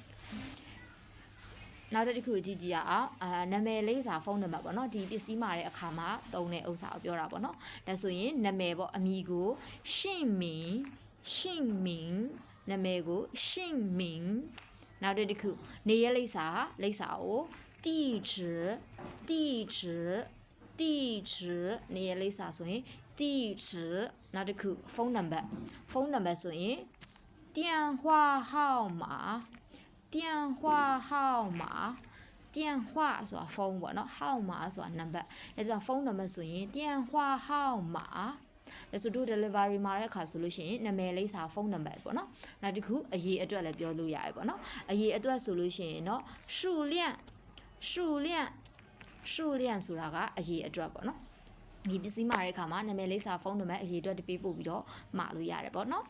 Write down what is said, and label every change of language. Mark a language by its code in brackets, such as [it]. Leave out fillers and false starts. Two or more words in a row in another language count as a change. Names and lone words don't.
[my] နောက်တစ်ခုကြည့်ကြည့်ရအောင်နာမည်လေးစာဖုန်းနံပါတ်ပေါ့နော်ဒီပစ္စည်းမှာတဲ့အခါမှာသုံးတဲ့ဥစ္စာကိုပြောတာပေါ့နော်ဒါဆိုရင်နာမည်ပေါ့အမည်ကို姓名နာမည်ကို姓名နောက်တစ်ခုနေရလိပ်စာကို地址နေရလိပ်စာဆိုရင်地址နောက်တစ်ခုဖုန်းနံပါတ်ဆိုရင် [zh] 电话号码 [my] 电话ဆိုတာဖုန်းပေါ့နော်号码ဆိုတာနံပါတ်ဒါကြောင့်ဖုန်းနံပါတ်ဆိုရင် [zh] 电话号码 [my] ဒါဆိုတို့ delivery မှာတဲ့အခါဆိုလို့ရှိရင်နာမည်လေးစာဖုန်းနံပါတ်ပေါ့နော်နောက်တစ်ခုအရေးအတွက်လည်းပြောလို့ရတယ်ပေါ့နော်အရေးအတွက်ဆိုလို့ရှိရင်တော့数量 ဆိုတာကအရေးအတွက်ပေါ့နော်ဒီပစ္စည်းမှာတဲ့အခါမှာနာမည်လေးစာဖုန်းနံပါတ်အရေးအတွက်တပေးပို့ပြီးတော့မှာလို့ရတယ်ပေါ့နော်